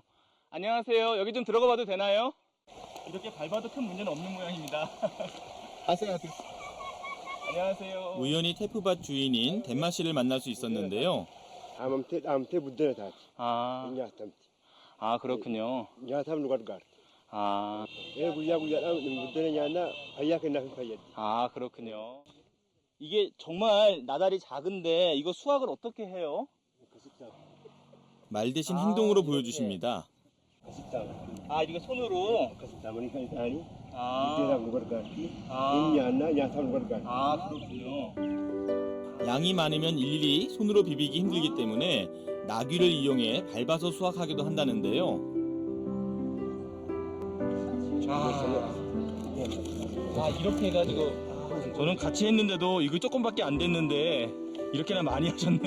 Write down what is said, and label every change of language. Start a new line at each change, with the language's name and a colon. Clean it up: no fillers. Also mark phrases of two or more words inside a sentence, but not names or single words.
Korean: 안녕하세요. 여기 좀 들어가 봐도 되나요? 이렇게 밟아도 큰 문제는 없는 모양입니다. 안녕하세요. 우연히 테프밭 주인인 덴마 씨를 만날 수 있었는데요.
Oromo: amte buddha taati
Korean: 아,
Oromo: nyaatamti
Korean: 그렇군요.
Oromo: nyaatamnu gargaarti
Korean: 아,
Oromo: guyyaa guyyaadhaan buddena nyaannaa fayyaa kennaaf hin fayyaddi.
Korean: 그렇군요. 이게 정말 나달이 작은데 이거 수확을 어떻게 해요? 말 대신 행동으로 보여주십니다. 이거 손으로?
Oromo: akkasitti kan isaanii
Korean: 아,
Oromo: buddenaaf nu gargaarti
Korean: 아,
Oromo: hin nyaannaa nyaataaf nu gargaarti.
Korean: 그렇군요. 양이 많으면 일일이 손으로 비비기 힘들기 때문에 나귀를 이용해 밟아서 수확하기도 한다는데요. 이렇게 해가지고 저는 같이 했는데도 이거 조금밖에 안 됐는데 이렇게나 많이 하셨네요.